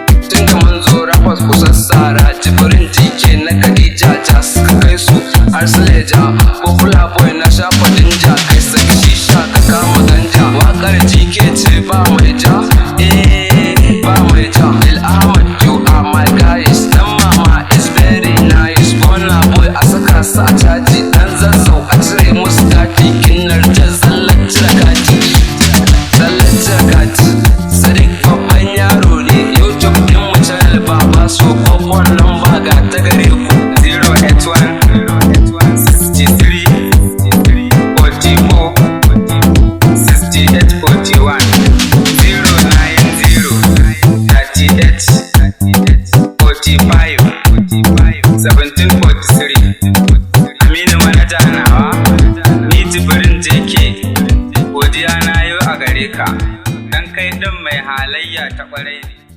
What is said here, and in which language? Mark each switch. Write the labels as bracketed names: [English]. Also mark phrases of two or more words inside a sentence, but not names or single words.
[Hausa] Tun da mun zo rappers ku sassara. Jibrin J K na Khadija Jas ka kai su har su leja. [English] Popular boy [Hausa] na shafa jinja. Kai saki shisha ka kama ganja. Waƙar G K ce ba mai ja. Eh, ba mai ja. Lil Ahmad, [English] you are my guys. Dan mama is very nice. [Hausa] Burna boy a saka su a caji. Dan zazzau a cire musu kati. Kinnar ta zallar cire kati. Zallar cire kati. Sadiq babban yaro ne. YouTube din mu channel Baba so. Babban lamba ga ta gare ku. [English] Zero eight one, sixty-three, forty-four, sixty-eight forty-one. Zero nine zero, thirty-eight, forty-five, seventeen forty-three. [Hausa] Aminu manaja nawa, ni Jibrin J K. Godiya na yo a gare ka. Dan kai ɗin mai halayya ta ƙwarai ne.